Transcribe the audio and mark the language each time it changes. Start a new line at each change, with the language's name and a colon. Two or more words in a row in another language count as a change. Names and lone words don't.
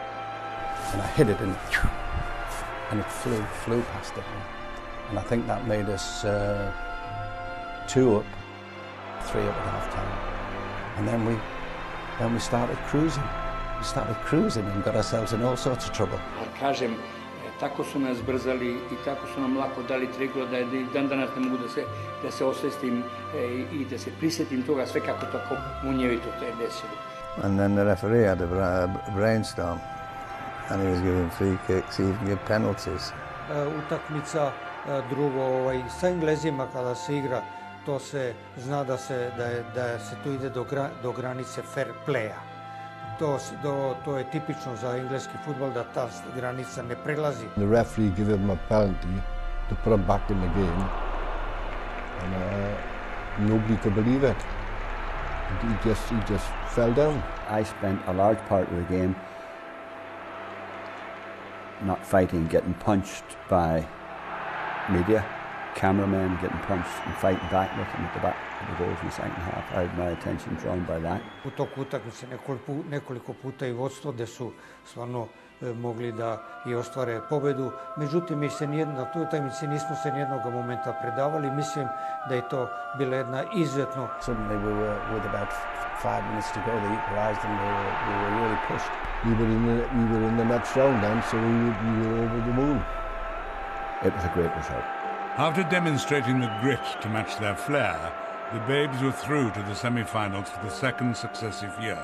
English: And I hit it and it flew past it. And I think that made us 2 up, 3 up at half time. And then we started cruising. We started cruising and got ourselves in all sorts of trouble.
Serbian: Kažem, tako su nas brzali i tako su nam lako dali 3 gola da i dan danas ne mogu da se osvestim i da se prisjetim toga sve kako tako munjevito to je desilo.
English: And then the referee had a brainstorm, and he was giving free kicks, he even gave penalties.
Serbian: Utakmica drugo, sa Englezima kada se igra, to se zna da se tu ide do granice
English: fair playa.
Serbian: To je tipično za engleski fudbal da ta granica ne prelazi.
English: The referee gave him a penalty to put him back in the game, and nobody could believe it. He just fell down. I spent a large part of the game not fighting, getting punched by media, cameramen getting punched and fighting back with them at the back of the goals in the second half. I had my attention drawn by that.
Serbian: U toku utakmice nekoliko puta i vodstvo gde su stvarno mogli da i ostvare pobedu. Međutim, na toj utakmici nismo se nijednog momenta predavali. Mislim da je to bila jedna izuzetno...
English: Suddenly we were with about 5 minutes to go, they equalised and we were really pushed. We were in the next round then, so we were over the moon. It was a great result. After demonstrating the grit to match their flair, the Babes were through to the semi-finals for the second successive year.